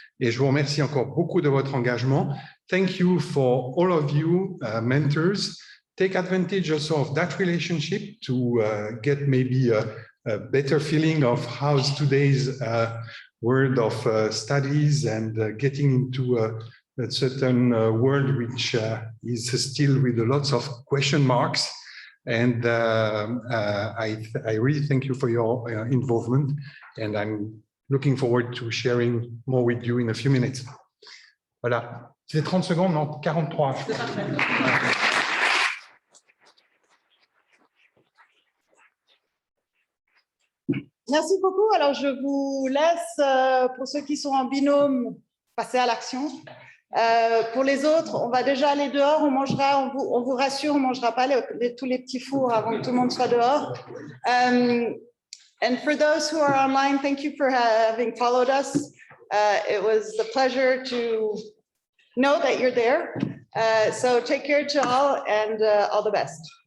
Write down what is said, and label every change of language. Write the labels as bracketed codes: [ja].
[fr] Et je vous remercie encore beaucoup de votre engagement. [en] Thank you for all of you, mentors. Take advantage also of that relationship to get maybe a better feeling of how's today's world of studies and getting into a certain world which is still with lots of question marks. And I really thank you for your involvement, and I'm looking forward to sharing more with you in a few minutes. [fr] Voilà, c'est 30 secondes, non, 43. C'est parfait. Merci beaucoup. Alors, je vous laisse, pour ceux qui sont en binôme, passer à l'action. Pour les autres, on va déjà aller dehors. On mangera, on vous rassure, on ne mangera pas tous les petits fours avant que tout le monde soit dehors. [en] And for those who are online, thank you for having followed us. It was a pleasure to know that you're there. So take care to all, and all the best.